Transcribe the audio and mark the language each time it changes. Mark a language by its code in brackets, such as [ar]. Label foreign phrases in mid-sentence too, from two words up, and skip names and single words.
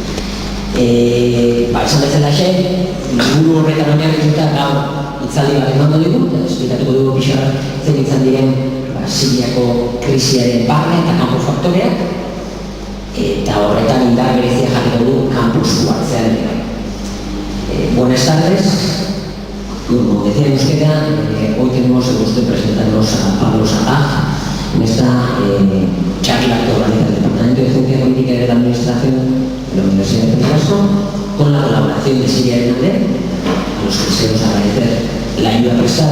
[eu] Esan bezala inguru horretan oinarrituta gaur itzaldi bat emango dugu, eta esplikatuko dugu pixar zen izan diren Siriako krisiaren barne eta kanpo faktoreak, eta horretan indar berezia jarriko dugu kampusu hartzean ere. [es] Buenas tardes, como decía en euskera, hoy tenemos el gusto de presentarnos a Pablo Sapag en esta charla que organiza el Departamento de Ciencia Política y de la Administración de la Universidad de Picasso, con la colaboración de Siria y Nader, a los que deseamos agradecer la ayuda prestada.